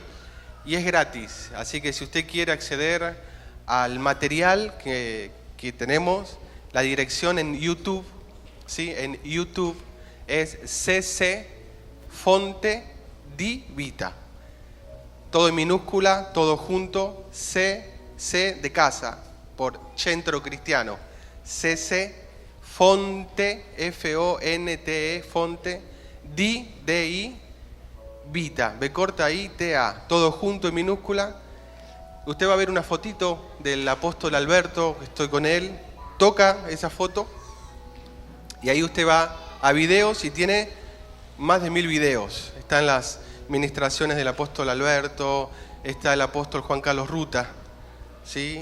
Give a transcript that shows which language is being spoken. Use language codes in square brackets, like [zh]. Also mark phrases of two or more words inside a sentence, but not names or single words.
[es] Y es gratis, así que si usted quiere acceder al material que tenemos, la dirección en YouTube, ¿sí? En YouTube es CC Fonte di Vita. Todo en minúscula, todo junto, CC de casa, por Centro Cristiano. CC Fonte, F-O-N-T-E, Fonte, D-I, Vita, B corta I, T-A, todo junto en minúscula. Usted va a ver una fotito del apóstol Alberto, estoy con él, toca esa foto y ahí usted va a videos y tiene más de 1000 videos. Están las ministraciones del apóstol Alberto, está el apóstol Juan Carlos Ruta, ¿sí?